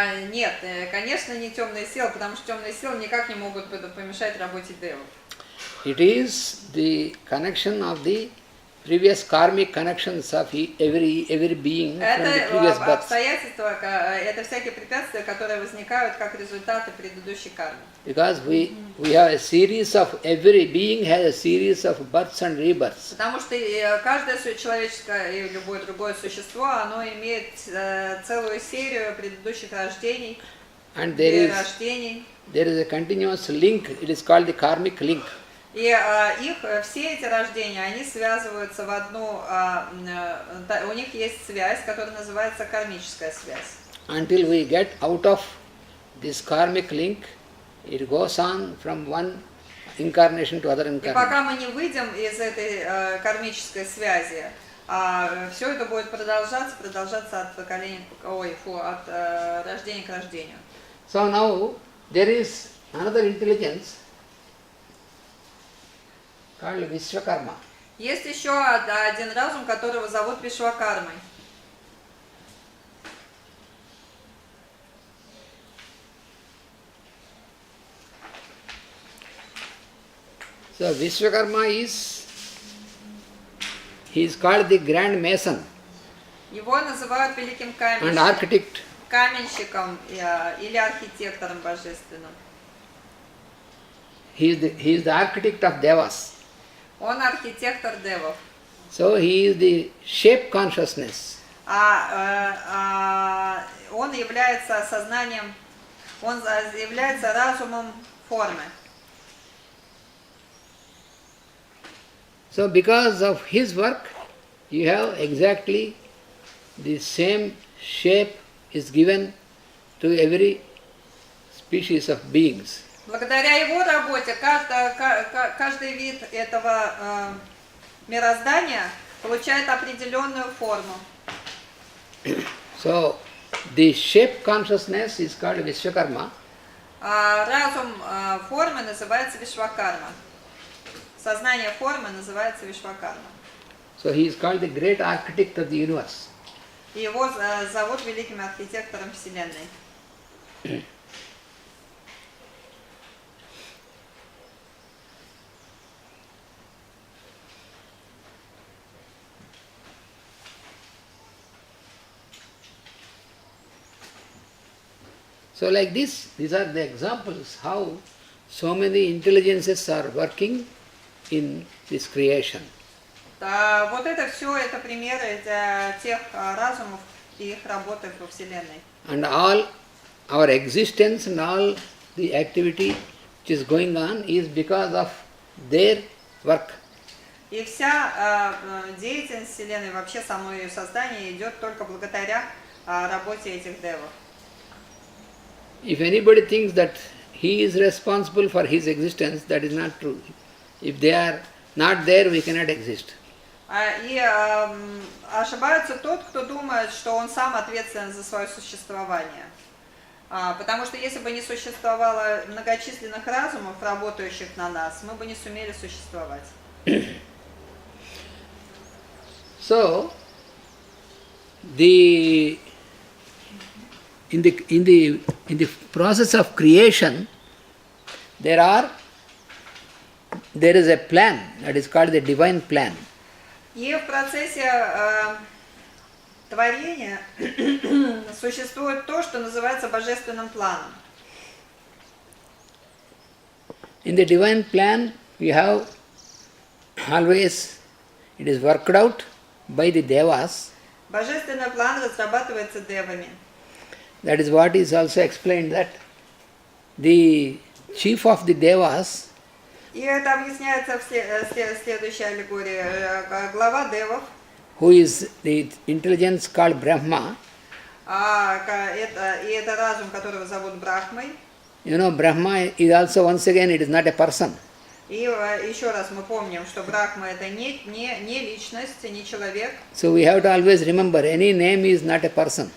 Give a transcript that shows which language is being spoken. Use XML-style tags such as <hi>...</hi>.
<ru>Нет, конечно, не темные силы, потому что темные силы никак не могут помешать работе девов.</ru> <en>It is the connection of the previous karmic connections of every being from the previous birth.</en> <ru>Обстоятельства, это всякие препятствия, которые возникают как результаты предыдущей кармы.</ru> <en>Because we have a series of, every being has a series of births and rebirths.</en> <ru>Потому что каждое человеческое и любое другое существо, оно имеет целую серию предыдущих рождений, перерождений.</ru> <en>There is a continuous link, it is called the karmic link.</en> <ru>И все эти рождения, они связываются в одну, у них есть связь, которая называется кармическая связь.</ru> <en>Until we get out of this karmic link, it goes on from one incarnation to other incarnation.</en> <ru>И пока мы не выйдем из этой кармической связи, все это будет продолжаться от поколения, от рождения к рождению.</ru> <en>So now there is another intelligence called Vishwakarma.</en> <ru>Есть еще один разум, которого зовут Вишвакармой.</ru> <en>So Vishwakarma he is called the Grand Mason.</en> <ru>Его называют великим</ru> <en>And architect.</en> <ru>Каменщиком или архитектором божественным.</ru> <en>He is the architect of devas.</en> <ru>Он архитектор девов.</ru> <en>So he is the shape consciousness.</en> <ru>Он является сознанием, он является разумом формы.</ru> <en>So because of his work, you have exactly the same shape is given to every species of beings.</en> <ru>Благодаря его работе каждый вид этого мироздания получает определенную форму.</ru> <en>So the shape consciousness is called Vishwakarma.</en> <ru>Разум формы называется Вишвакарма. Сознание формы называется Вишвакарма.</ru> <en>So he is called the great architect of the universe.</en> <ru>И его зовут великим архитектором Вселенной.</ru> <en>So like this, these are the examples how so many intelligences are working in this creation.</en> <ru>Вот это все, это примеры тех разумов и их работы во Вселенной.</ru> <en>And all our existence and all the activity which is going on is because of their work.</en> <ru>И вся деятельность Вселенной, вообще само ее создание идет только благодаря работе этих девов.</ru> <en>If anybody thinks that he is responsible for his existence, that is not true. If they are not there, we cannot exist.</en> <ru>И ошибается тот, кто думает, что он сам ответственен за свое существование. Потому что если бы не существовало многочисленных разумов, работающих на нас, мы бы не сумели существовать.</ru> <en>So, in the process of creation, there is a plan that is called the divine plan.</en> <ru>И в процессе творения существует то, что называется божественным планом.</ru> <en>In the divine plan, we have always, it is worked out by the devas.</en> <ru>Божественный план разрабатывается девами.</ru> <en>That is what is also explained, that the chief of the devas,</en> <ru>И это объясняется в следующей аллегории. Глава девов,</ru> <en>who is the intelligence called Brahma.</en> <ru>это разум, которого зовут Брахмой.</ru> <en>Brahma is also, once again, it is not a person.</en> <ru>И еще раз мы помним, что Брахма это не личность, не человек.</ru> <en>So we have to always remember, any name is not a person.</en>